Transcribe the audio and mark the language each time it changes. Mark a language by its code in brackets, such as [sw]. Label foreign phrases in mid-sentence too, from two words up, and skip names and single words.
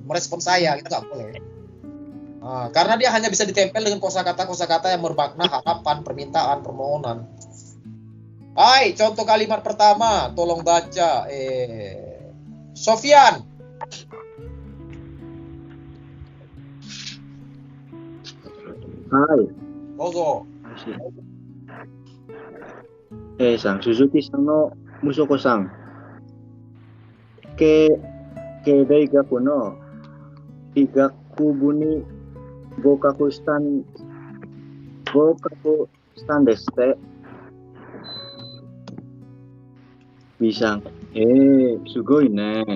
[id] Merespon saya itu nggak boleh. Nah, karena dia hanya bisa ditempel dengan kosakata yang bermakna harapan, permintaan, permohonan. Hai, contoh kalimat pertama, tolong baca. Sofian. Hai. Dozo. [ja] 鈴木さんの息子さん。経大学の医学部に合格したんですって。B さん、すごいね。